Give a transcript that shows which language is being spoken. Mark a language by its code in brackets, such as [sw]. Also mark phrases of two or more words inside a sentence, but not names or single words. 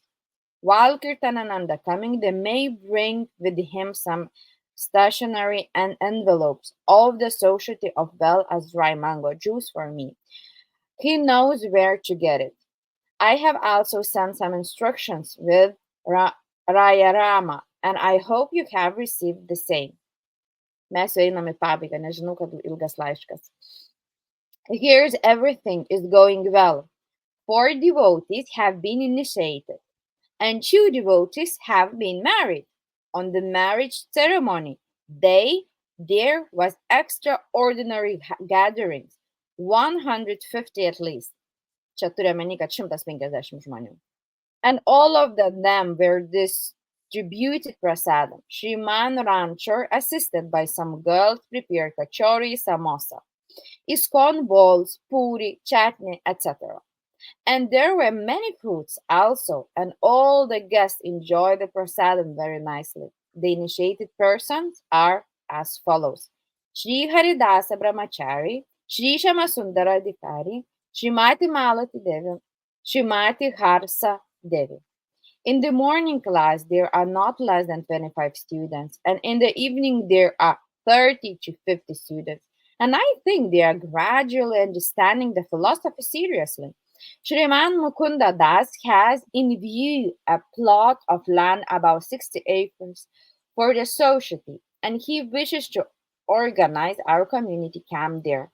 [en] While Kirtanananda coming, they may bring with him some stationery and envelopes of the Society of Well as dry mango juice for me. He knows where to get it. I have also sent some instructions with Rayarama, and I hope you have received the same. [lt] Mes jau einam į pabaigą, nežinau, kad ilgas laiškas. [en] Here's everything is going well. 4 devotees have been initiated, and 2 devotees have been married. On the marriage ceremony day, there was extraordinary gatherings, 150 at least. [lt] Čia turiu omeny, kad 150 žmonių. [en] And all of them were distributed prasadam. Shriman Rancher, assisted by some girls, prepared kachori, samosa, iskon balls, puri, chutney, etc. And there were many fruits also, and all the guests enjoyed the prasadam very nicely. The initiated persons are as follows: Shri Haridasa Brahmachari, Shri Shamasundara Adhikari, Shrimati Malati Devi, Shrimati Harsa Devi. In the morning class, there are not less than 25 students, and in the evening, there are 30 to 50 students. And I think they are gradually understanding the philosophy seriously. Shriman Mukunda Das has in view a plot of land about 60 acres for the society, and he wishes to organize our community camp there.